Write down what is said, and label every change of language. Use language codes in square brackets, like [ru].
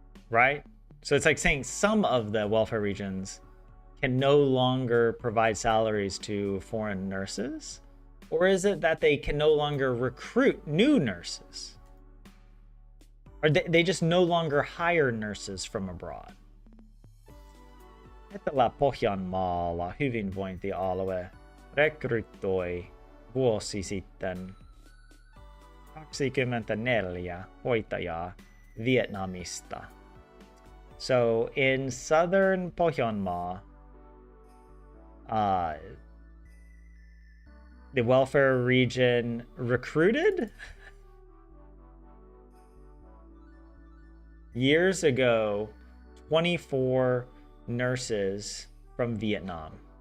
[en] Right? So it's like saying some of the welfare regions can no longer provide salaries to foreign nurses? Or is it that they can no longer recruit new nurses? Or they just no longer hire nurses from abroad? [fi] Etelä-Pohjanmaalla hyvinvointialue rekrytoi vuosi sitten 24 hoitajaa Vietnamista. [en] So in southern Pohjanmaa, the welfare region recruited years ago 24 nurses from Vietnam.